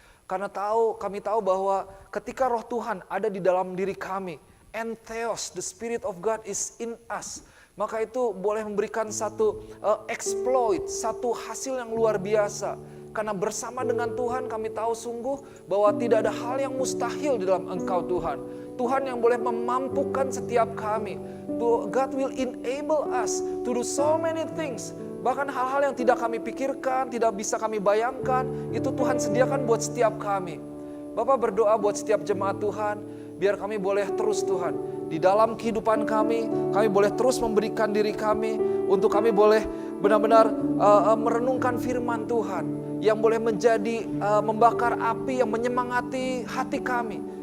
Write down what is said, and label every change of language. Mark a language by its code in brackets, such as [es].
[id] Karena kami tahu bahwa ketika Roh Tuhan ada di dalam diri kami, entheos, [en] the Spirit of God is in us. [id] Maka itu boleh memberikan satu exploit, satu hasil yang luar biasa. Karena bersama dengan Tuhan kami tahu sungguh bahwa tidak ada hal yang mustahil di dalam Engkau Tuhan. Tuhan yang boleh memampukan setiap kami. [en] God will enable us to do so many things. [id] Bahkan hal-hal yang tidak kami pikirkan, tidak bisa kami bayangkan, itu Tuhan sediakan buat setiap kami. Bapak berdoa buat setiap jemaat Tuhan, biar kami boleh terus Tuhan, di dalam kehidupan kami boleh terus memberikan diri kami, untuk kami boleh benar-benar merenungkan firman Tuhan, yang boleh menjadi membakar api yang menyemangati hati kami.